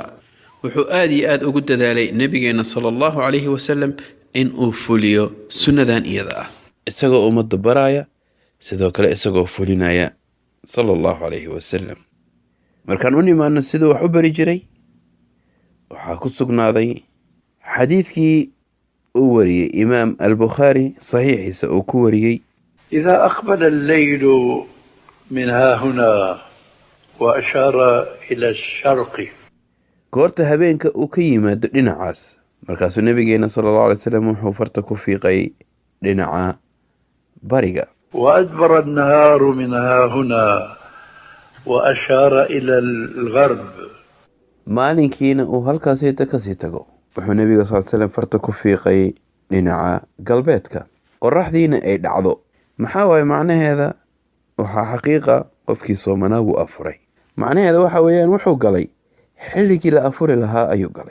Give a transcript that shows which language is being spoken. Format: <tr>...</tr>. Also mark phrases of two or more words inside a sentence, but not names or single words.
<so>wuxuu aada iyo aada ugu dadaalay nabigeena</so> <ar>صلى الله عليه وسلم</ar> <so>in uu fuliyo sunnadan iyada ah, isagoo ummadda baraya, sidoo kale isagoo fulinaya</so> <ar>صلى الله عليه وسلم.</ar> <so>markaan u nimaano siduu wax u bari jiray, waxaa ku sugnaaday xadiidkii uu wariyey imaam albukhaari saxiixiisa uu ku wariyey:</so> <ar>إذا أقبل الليل من ها هنا وأشار إلى الشرق</ar> <so>goorta habeenka uu ka yimaado dhinacaas, markaasuu nabigeena</so> <ar>صلى الله عليه وسلم</ar> <so>wuxuu farta ku fiiqay dhinaca bariga.</so> <ar>وأدبر النهار من ها هنا وأشار إلى الغرب</ar> <so>maalinkiina uu halkaas hita kasii tago, wuxuu nabiga</so> <ar>صل سلم</ar> <so>farta ku fiiqay dhinaca galbeedka. qoraxdiina ay dhacdo, maxaa waaye macnaheeda? waxaa xaqiiqa qofkii soomanaa wuu afuray. macnaheeda waxa weeyaan wuxuu galay xilligii la afuri lahaa ayuu galay.</so>